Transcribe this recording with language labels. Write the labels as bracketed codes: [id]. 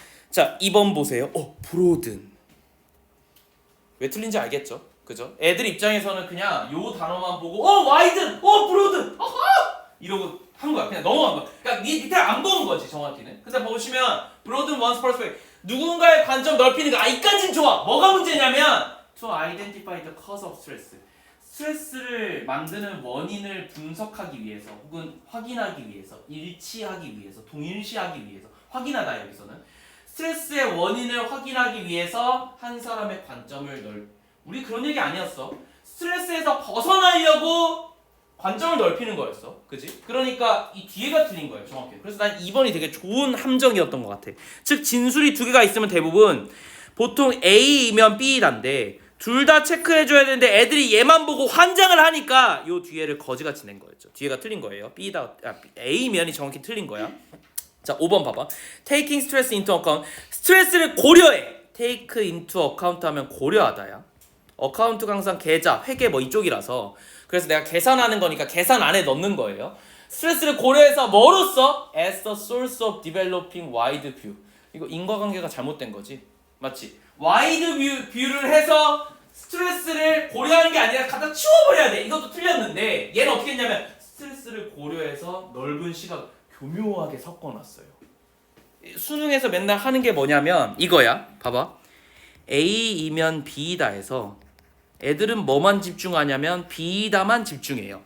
[ko] 자, 2번 보세요. 브로든. 왜 틀린지 알겠죠? 그죠? 애들 입장에서는 그냥 요 단어만 보고 와이든, 브로든, 이러고 한 거야. 그냥 넘어간 거야. 그러니까 밑에 안 본 거지 정확히는. 근데 보시면 브로든 원스 퍼스펙트 누군가의 관점 넓히는 거. 이까진 좋아. [en] 뭐가 문제냐면 to identify the cause of stress. [ko] 스트레스를 만드는 원인을 분석하기 위해서 혹은 확인하기 위해서 일치하기 위해서 동일시하기 위해서 확인하다 여기서는 스트레스의 원인을 확인하기 위해서 한 사람의 관점을 우리 그런 얘기 아니었어. 스트레스에서 벗어나려고 관점을 넓히는 거였어. 그지? 그러니까 이 뒤에가 틀린 거예요. 정확히. 그래서 난 2번이 되게 좋은 함정이었던 것 같아. 즉 진술이 두 개가 있으면 대부분 보통 A이면 B란데 둘 다 체크해줘야 되는데 애들이 얘만 보고 환장을 하니까 요 뒤에를 거지같이 낸 거였죠. 뒤에가 틀린 거예요. A면이 정확히 틀린 거야. 자, 5번 봐봐. [en] Taking stress into account. [ko] 스트레스를 고려해. [en] Take into account 하면 고려하다야. [ko] 어카운트가 항상 계좌, 회계 뭐 이쪽이라서 그래서 내가 계산하는 거니까 계산 안에 넣는 거예요. 스트레스를 고려해서 뭐로써? [en] As the source of developing wide view. [ko] 이거 인과관계가 잘못된 거지. 맞지? wide view를 해서 스트레스를 고려하는 게 아니라 갖다 치워버려야 돼. 이것도 틀렸는데 얘는 어떻게 했냐면 스트레스를 고려해서 넓은 시각 교묘하게 섞어놨어요. 수능에서 맨날 하는 게 뭐냐면 이거야. 봐봐. A이면 B이다 해서 애들은 뭐만 집중하냐면 B다만 집중해요.